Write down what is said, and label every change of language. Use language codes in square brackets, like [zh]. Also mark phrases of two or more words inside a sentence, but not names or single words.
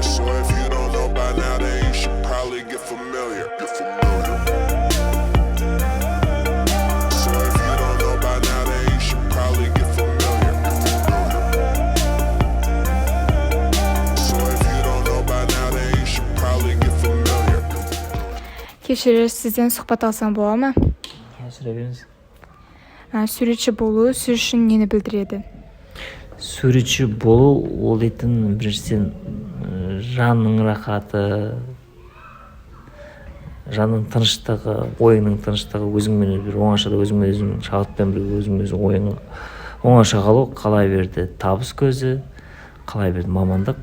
[en] So if you don't know by now, then you should probably get familiar. So if you don't know by now, then you should probably get familiar. So if you don't know by now, then you should probably get familiar. [kk] Кешіріңіз, сізден сұхбат алсам бола ма? Сұрайбеңіз. Суретші болу сіз үшін нені білдіреді? Суретші болу ол дейтін біріншіден жанның рахаты, жанның тыныштығы, ойыңның тыныштығы, өзіңмен бір оңашада өзіңмен өзің шабытпен бір өзіңмен өзің ойың оңаша қалу, қалай берді табыс көзі, қалай берді мамандық.